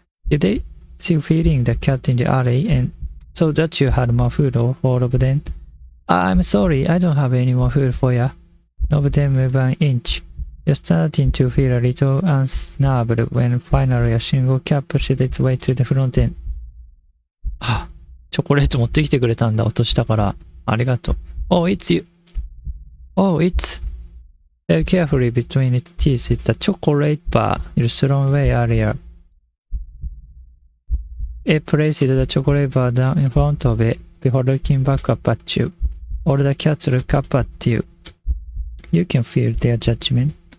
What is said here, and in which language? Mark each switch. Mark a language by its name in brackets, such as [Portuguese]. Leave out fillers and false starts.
[English] Did they see you feeding the cat in the alley and so that you had more food for all of them? I'm sorry, I don't have any more food for you. None of them move an inch. You're starting to feel a little unnerved when finally a single cat pushes its way to the front end. [Japanese] チョコレート持ってきてくれたんだ、落としたから。ありがとう。 [English] Oh, it's you. Oh, it's held carefully between its teeth is the chocolate bar it thrown away earlier. It placed the chocolate bar down in front of it before looking back up at you. All the cats look up at you. You can feel their judgment.